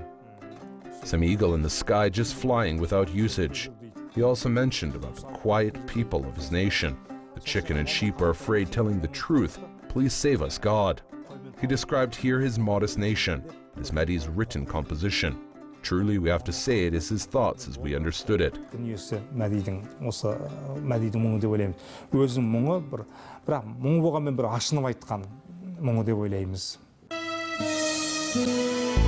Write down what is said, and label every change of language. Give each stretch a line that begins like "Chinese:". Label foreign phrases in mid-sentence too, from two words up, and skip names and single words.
English: Some eagle in the sky just flying without usage. He also mentioned about the quiet people of his nation. The chicken and sheep are afraid telling the truth. Please save us, God. He described here his modest nation. It is Madi's written composition. Truly, we have to say it is his thoughts as we understood it.
Kazakh: Мәдидің мұңы деп ойлаймыз. Өзінің мұңы, бірақ мұң болғанмен бір ашынып айтқан мұңы деп ойлаймыз.